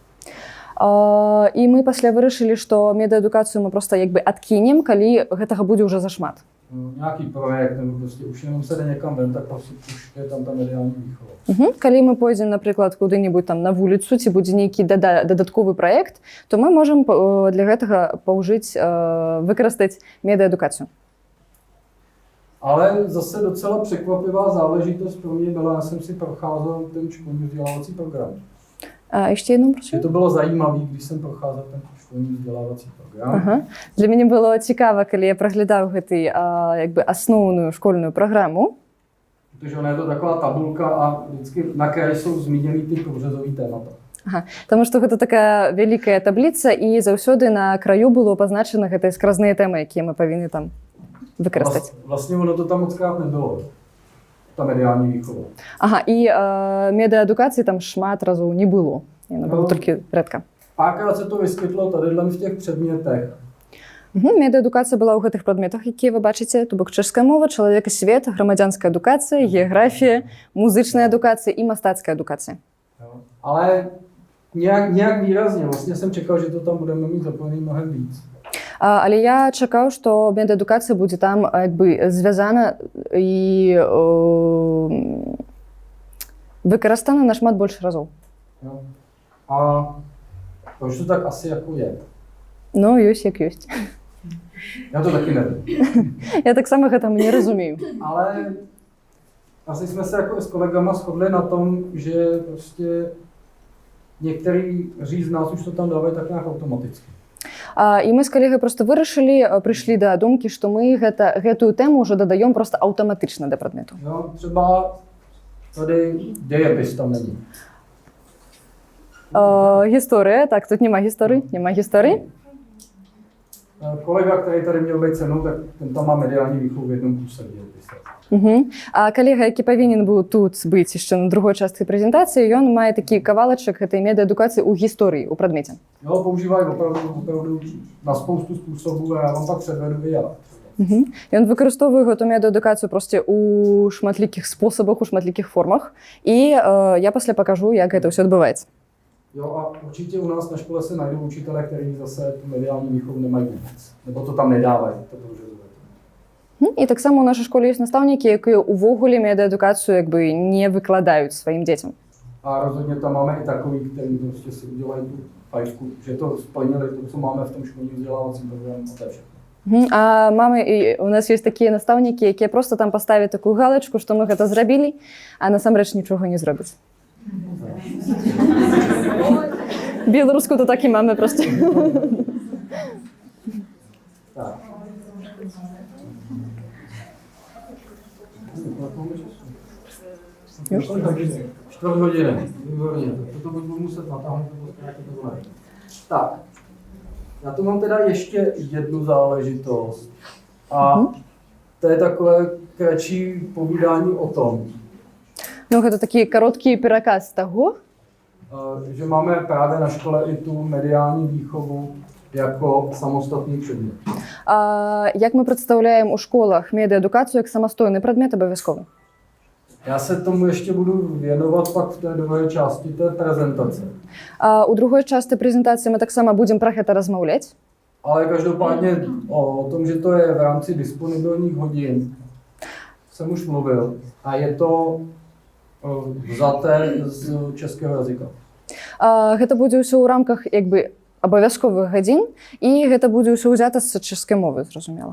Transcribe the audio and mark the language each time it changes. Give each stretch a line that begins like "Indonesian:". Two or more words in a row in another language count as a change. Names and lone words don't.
Belarusian: І мы пасля вырашылі, што медыаадукацыю мы проста як бы адкінем, калі гэтага будзе ўжо зашмат.
Czech: Nějaký projekt, nebo prostě už jenom se jde někam ven, tak prostě už je tam ta mediální výchova.
Belarusian: Калі мы пойдзем, напрыклад, куды-небудзь там на вуліцу, ці будзе нейкі дадатковы праект, то мы можам для гэтага выкарыстаць медыаадукацыю.
Czech: Ale zase docela překvapivá záležitost pro mě byla, já jsem si procházel ten školní vzdělávací program.
Belarusian: А яшчэ
Czech: jednou, prosím. Je to bylo zajímavé, když jsem procházel ten školní vzdělávací program.
Belarusian: Ага. Для мяне было цікава, калі я праглядаў гэты як бы асноўную школьную праграму.
Czech: Protože ona je to taková tabulka a vždycky na kraji jsou zmíněny ty průřezové témata.
Belarusian: Ага. Таму што гэта такая вялікая табліца і заўсёды на краю было пазначана гэтыя скразныя тэмы, якія мы павінны там выкарыстаць.
Czech: Vlastně ono to tam mockrát nebylo, ta mediální výchova.
Belarusian: Ага, і медыаадукацыі там шмат разоў не было. Яна была толькі рэдка.
Czech: Párkrát se to vyskytlo tadyhle v těch předmětech.
Belarusian: Медыаадукацыя была ў гэтых прадметах, якія вы бачыце, то бок чэшская мова, чалавекасвет, грамадзянская адукацыя, геаграфія, музычная адукацыя і мастацкая адукацыя.
Czech: Ale nějak výrazně, vlastně jsem čekal, že to tam budeme mít zapojený mnohem víc.
Belarusian: Але я чакаў, што медыаадукацыя будзе там як бы звязана і выкарыстана нашмат больш разоў.
Czech: A to už to tak asi jako je.
Belarusian: Ну, ёсць як ёсць.
Czech: Já to taky nevím.
Belarusian: Я таксама гэтаму не разумею.
Czech: Ale asi jsme se jako s kolegama shodli na tom, že prostě některý z nás už to tam dávají tak nějak automaticky.
Belarusian: І мы з калегай проста прыйшлі да думкі, што мы гэтую тэму ўжо дадаём проста аўтаматычна да прадмету.
Czech: Jo, třeba tady dějepis tam není.
Belarusian: Гісторыя, так, тут няма гісторыі.
Czech: Kolega, který tady měl být se mnou, tak ten tam má mediální výchovu v jednom kuse dějepise.
Belarusian: А калега, які павінен быў тут быць яшчэ на другой частцы прэзентацыі, ён мае такі кавалачак гэтай медыаадукацыі ў гісторыі, у прадмеце.
Czech: Jo, používají opravdu na spoustu způsobů a já vám pak předvedu videa.
Belarusian: Ён выкарыстоўвае гэту медыаадукацыю проста ў шматлікіх спосабах, у шматлікіх формах. І я пасля пакажу, як гэта ўсё адбываецца.
Czech: Jo, a určitě u nás na škole se najdou učitelé, kteří zase tu mediální výchovu nemají vůbec. Nebo to tam nedávají.
Belarusian: І таксама у нашай школе ёсць настаўнікі, якія ўвогуле медыаадукацыю як бы не выкладаюць сваім дзецям.
Czech: A rozhodně tam máme i takový, kteří prostě si udělají tu fajfku, že to splnili to, co máme v tom školním vzdělávacím programu a to je všechno.
Belarusian: А у нас ёсць такія настаўнікі, якія проста там паставяць такую галачку, што мы гэта зрабілі, а насамрэч нічога не зробяць. Беларуску то так і mamy проста.
Czech: Tak. Čtvrt hodiny, výborně. To budu muset natáhnout, nebo zkrátit nebo ne. Tak, já tu mám teda ještě jednu záležitost. A to je takové kratší povídání o tom.
Belarusian: Ну, гэта такі кароткі пераказ таго,
Czech: že máme právě na škole i tu mediální výchovu jako samostatný předmět.
Belarusian: Як мы прадстаўляем у школах медыаадукацыю як самастойны прадмет абавязковы?
Czech: Já se tomu ještě budu věnovat pak v té druhé části té prezentace.
Belarusian: У другой частцы прэзентацыі мы таксама будзем пра гэта размаўляць.
Czech: Ale každopádně o tom, že to je v rámci disponibilních hodin, jsem už mluvil. A je to vzaté z českého jazyka.
Belarusian: Гэта будзе ўсё ў рамках як бы абавязковых гадзін і гэта будзе ўсё ўзята з чэшскай мовы, зразумела.